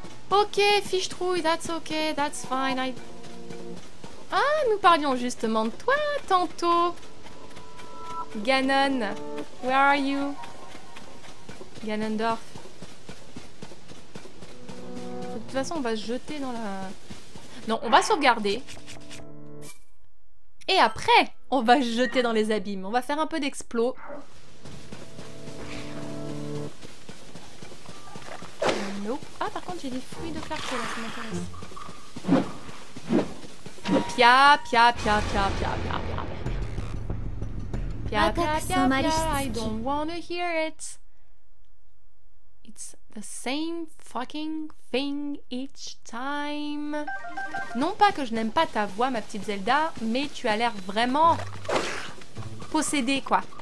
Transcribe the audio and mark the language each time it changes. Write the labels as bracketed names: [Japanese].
[English] Ok, fiche-trouille, that's ok, that's fine. [French] Ah, nous parlions justement de toi tantôt. [English] Ganon, where are you? [French] Ganondorf. De toute façon, on va se jeter dans la... Non, on va sauvegarder. Et après, on va se jeter dans les abîmes. On va faire un peu d'explos. Nope. Ah, par contre, j'ai des fruits de clarté là, ça m'intéresse. Pia, pia, pia, pia, pia, pia, pia. Pia, pia, pia, pia, [English] I don't wanna hear it. It's the same fucking thing each time. [French] Non pas que je n'aime pas ta voix, ma petite Zelda, mais tu as l'air vraiment possédée, quoi.